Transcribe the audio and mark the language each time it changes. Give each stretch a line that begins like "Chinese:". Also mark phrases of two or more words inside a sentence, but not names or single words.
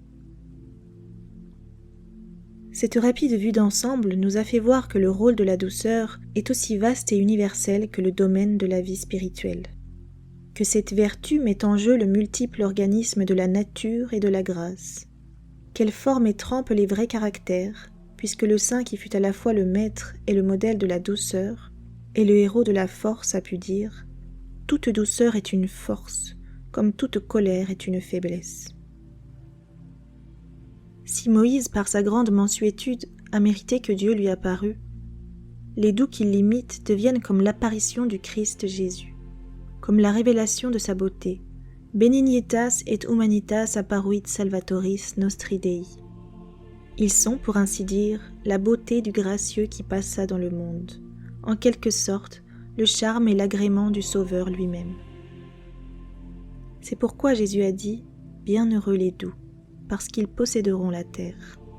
French: Cette rapide vue d'ensemble nous a fait voir que le rôle de la douceur est aussi vaste et universel que le domaine de la vie spirituelle, que cette vertu met en jeu le multiple organisme de la nature et de la grâce, qu'elle forme et trempe les vrais caractères, puisque le saint qui fut à la fois le maître et le modèle de la douceur, et le héros de la force a pu dire « Toute douceur est une force, comme toute colère est une faiblesse. » Si Moïse, par sa grande mansuétude, a mérité que Dieu lui apparût, les doux qui l'imitent deviennent comme l'apparition du Christ Jésus, comme la révélation de sa beauté.
Latin: Benignitas et humanitas apparuit salvatoris nostri Dei.
French: Ils sont, pour ainsi dire, la beauté du gracieux qui passa dans le monde, en quelque sorte le charme et l'agrément du Sauveur lui-même. C'est pourquoi Jésus a dit « Bienheureux les doux », parce qu'ils posséderont la terre.